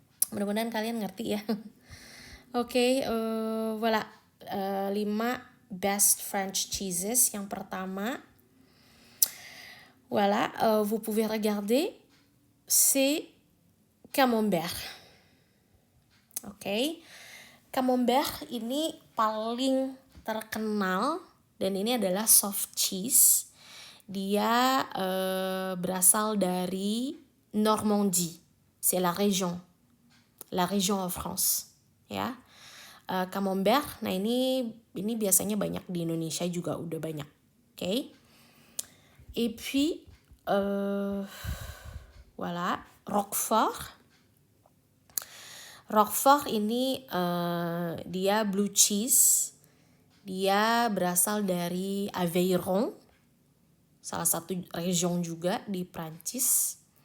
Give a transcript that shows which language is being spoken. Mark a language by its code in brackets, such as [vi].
[id] Mudah-mudahan kalian ngerti ya. Oke, voilà. [en] 5 best French cheeses. [id] Yang pertama, [fr] voilà, vous pouvez regarder, c'est Camembert. Oke. [id] Camembert ini paling terkenal dan ini adalah soft cheese. Dia berasal dari Normandie, [fr] c'est la région en France, [id] ya. Camembert, nah ini biasanya banyak di Indonesia juga udah banyak, oke. [fr] Et puis, voilà, Roquefort. [id] Roquefort ini dia blue cheese, dia berasal dari Aveyron, salah satu region juga di Prancis.